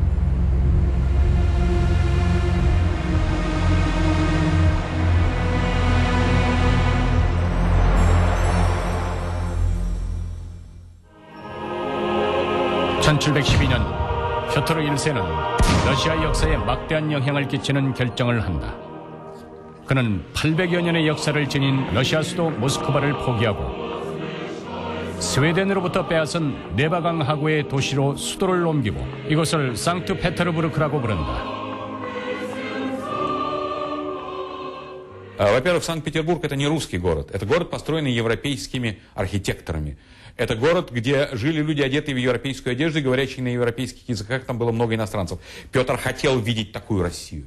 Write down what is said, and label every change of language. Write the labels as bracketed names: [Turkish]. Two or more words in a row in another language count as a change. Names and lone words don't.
[Korean] (1712년) 표토르 1세는 러시아 역사에 막대한 영향을 끼치는 결정을 한다. 그는 800여 년의 역사를 지닌 러시아 수도 모스크바를 포기하고 스웨덴으로부터 빼앗은 네바강 하구의 도시로 수도를 옮기고 이곳을 상트페테르부르크라고 부른다. [Russian] Во-первых, Санкт-Петербург — это не русский город. Это город, построенный европейскими архитекторами. Это город, где жили люди, одетые в европейскую одежду, говорящие на европейских языках. Там было много иностранцев. Петр хотел видеть такую Россию.